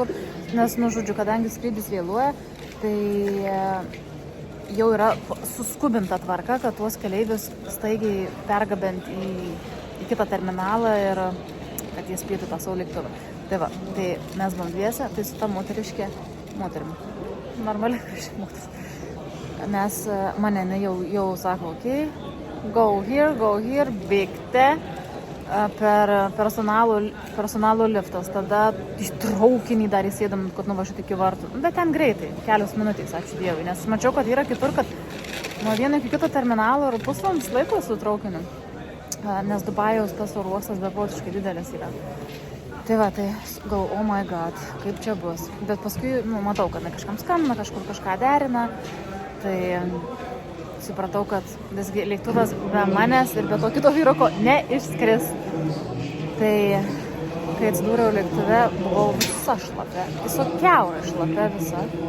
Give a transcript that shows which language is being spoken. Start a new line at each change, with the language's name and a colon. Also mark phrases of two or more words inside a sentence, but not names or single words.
Lithuanian: Nes, kadangi skrydis vėluoja, tai jau yra suskubinta tvarka, kad tuos keleivius staigiai pergabent į kitą terminalą ir kad jie spėtų tą savo lėktuvą. Tai va, tai mes buvom dviese, tai su ta moterim, normaliai moteris. Mes mane jau sako, okei,
English: go here,
Lithuanian: bėgte per personalo liftas, tada į traukinį dar įsėdam, kad nuvažiuoti iki vartų. Bet ten greitai, kelios minutės, ačiū Dievui, nes mačiau, kad yra kitur, kad nuo vieno iki kito terminalo ir pusvalandis laiko su traukiniu, nes Dubajaus tas oro uostas beprotiškai didelis yra. Tai va, tai galvoju,
English: oh my god,
Lithuanian: kaip čia bus. Bet paskui, matau, kad kažkam skambina, kažkur kažką derina. Tai supratau, kad visgi lėktuvas be manęs ir be to kito vyruko neišskris. Tai kai atsidūriau lėktuve, buvau visa šlapia. Tiesiog kiaurai šlapia visa.